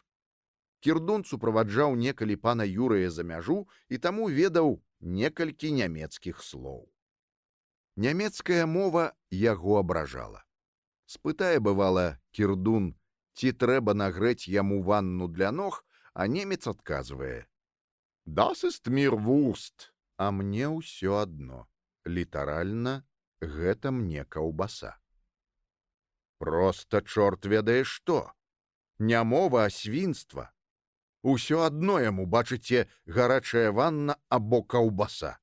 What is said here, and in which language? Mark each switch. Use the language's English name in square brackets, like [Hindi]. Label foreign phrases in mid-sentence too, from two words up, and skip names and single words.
[Belarusian] Кірдун суправаджаў некалі пана Юрыя за мяжу і таму ведаў некалькі нямецкіх слоў. Нямецкая мова яго абражала. Спытае, бывала, Кірдун, ці трэба нагрэць яму ванну для ног, а немец адказвае: [German] Das ist mir Wurst. [Belarusian] а мне ўсё адно. Літаральна, гэта мне каўбаса. Проста чорт ведае што. Не мова, а свінства. Усё адно яму, бачыце, гарачая ванна або каўбаса.